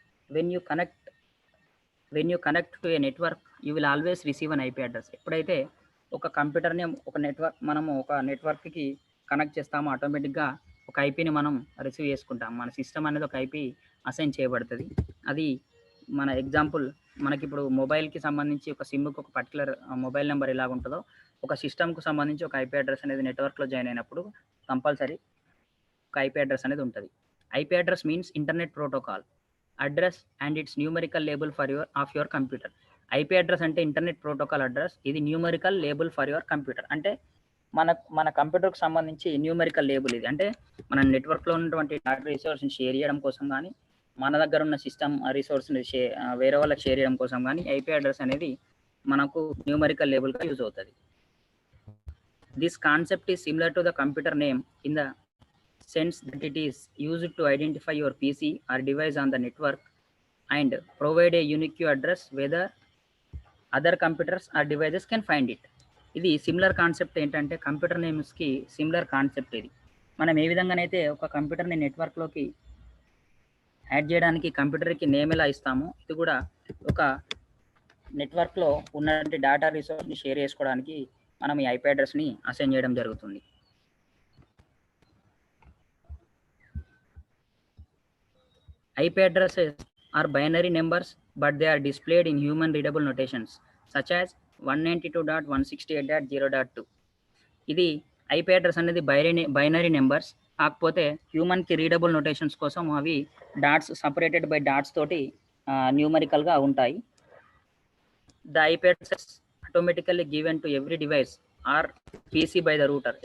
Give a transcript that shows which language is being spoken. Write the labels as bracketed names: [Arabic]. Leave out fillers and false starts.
[English] When you connect to a network, you will always receive an IP address. [Telugu] ఎప్పుడైతే ఒక కంప్యూటర్‌ని మనము ఒక నెట్వర్క్‌కి connect చేస్తామో ఆటోమేటిక్‌గా ఒక ఐపీని మనం రిసీవ్ చేసుకుంటాం. మన సిస్టమ్ అనేది ఒక ఐపీ అసైన్ చేయబడుతది. అది మన ఎగ్జాంపుల్ మనకిప్పుడు మొబైల్‌కి సంబంధించి ఒక సిమ్‌కి ఒక పర్టిక్యులర్ మొబైల్ నంబర్ ఎలాగుంటదో, ఒక సిస్టమ్‌కు సంబంధించి ఒక ఐపీ అడ్రస్ అనేది నెట్వర్క్‌లో జాయిన్ అయినప్పుడు కంపల్సరీ ఒక ఐపీ అడ్రస్ అనేది ఉంటది. [English] IP address means Internet Protocol address and its numerical label of your computer. [Telugu] IP address అంటే ఇంటర్నెట్ ప్రోటోకాల్ అడ్రస్. ఇది numerical label [English] For your computer. [Telugu] అంటే మన కంప్యూటర్‌కి సంబంధించి న్యూమరికల్ లేబుల్ ఇది. అంటే మన నెట్వర్క్‌లో ఉన్నటువంటి డేటా రిసోర్స్‌ని షేర్ చేయడం కోసం గానీ, మన దగ్గర ఉన్న సిస్టమ్ రిసోర్స్‌ని వేరే వాళ్ళకి షేర్ చేయడం కోసం గానీ ఐపీ అడ్రస్ అనేది మనకు న్యూమరికల్ లేబుల్‌గా యూజ్ అవుతది. [English] This concept is similar to the computer name in the sense that it is used to identify your PC or device on the network and provide a unique address whether other computers or devices can find it. [Telugu] ఇది similar concept ఏంటంటే computer నేమ్స్‌కి similar concept ఇది. మనం ఏ విధంగానైతే ఒక కంప్యూటర్‌ని నెట్వర్క్‌లోకి add చేయడానికి కంప్యూటర్‌కి name ఎలా ఇస్తామో, ఇది కూడా ఒక నెట్వర్క్‌లో ఉన్నటువంటి డేటా రిసోర్స్‌ని షేర్ చేసుకోవడానికి మనం ఈ ఐపీ అడ్రస్‌ని అసైన్ చేయడం జరుగుతుంది. [English] IP addresses are binary numbers, but they are displayed in human readable notations such as 192.168.0.2. [Telugu] ఇది ఐపీ అడ్రస్ అనేది బైనరీ నెంబర్స్, కాకపోతే హ్యూమన్‌కి రీడబుల్ నోటేషన్స్ కోసం అవి [English] separated by dots [Telugu] తోటి న్యూమరికల్‌గా ఉంటాయి. [English] The IP address automatically given to every device or PC by the router.